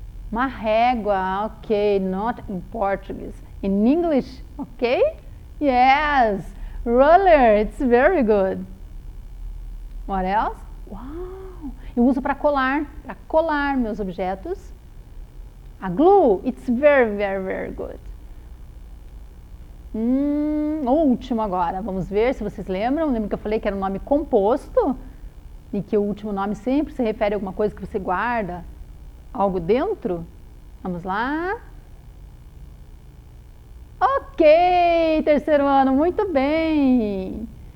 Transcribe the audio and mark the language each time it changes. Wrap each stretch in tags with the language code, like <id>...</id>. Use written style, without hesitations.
<pt>Uma régua,</pt> <en>ok, not in Portuguese. In English, ok? Yes, ruler, it's very good. What else? Uau!</en> <pt>Eu uso para colar meus objetos.</pt> <en>A glue, it's very, very, very good.</en> <pt>O último agora, vamos ver se vocês lembram. Lembra que eu falei que era um nome composto? E que o último nome sempre se refere a alguma coisa que você guarda algo dentro? Vamos lá. Ok, terceiro ano, muito bem.</pt>